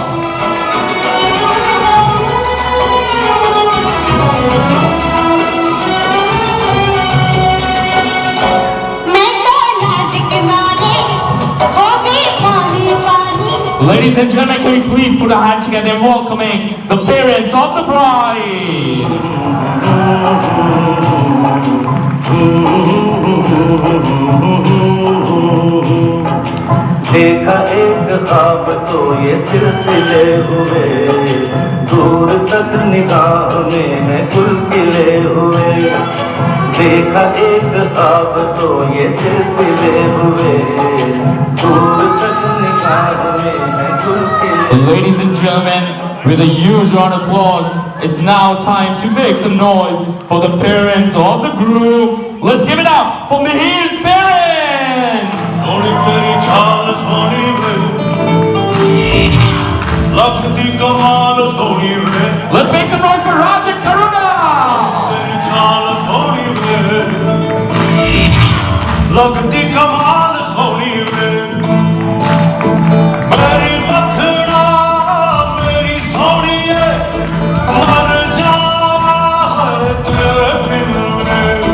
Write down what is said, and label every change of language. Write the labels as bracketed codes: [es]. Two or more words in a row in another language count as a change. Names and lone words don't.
[en] Ladies and gentlemen, can we please put our hands together in welcoming the parents of the bride? [hi] देखा एक ख्वाब तो ये सिलसिले हुए, दूर तक निगाह में है कुलकिले हुए। देखा एक ख्वाब तो ये सिलसिले हुए, दूर तक निगाह में है कुलकिले। [en] Ladies and gentlemen, with a huge round of applause, it's now time to make some noise for the parents of the groom. Let's give it up for Mihi's parents! [pa] ਸੋਹਣੀ ਤੇਰੀ ਚਾਲ ਸੋਹਣੀ ਵੇ, ਲੱਖ ਦੀ ਕਮਾਲ ਸੋਹਣੀ ਵੇ। [en] Let's make some noise for Raja Karuna! [pa] ਤੇਰੀ ਚਾਲ ਸੋਹਣੀ ਵੇ, ਲੱਖ ਦੀ ਕਮਾਲ ਸੋਹਣੀ ਵੇ। ਮੇਰੀ ਮੱਖਣਾ ਮੇਰੀ ਸੋਹਣੀਏ, ਮਰ ਜਾਵਾਂ ਤੇਰੇ ਬਿਨ ਵੇ।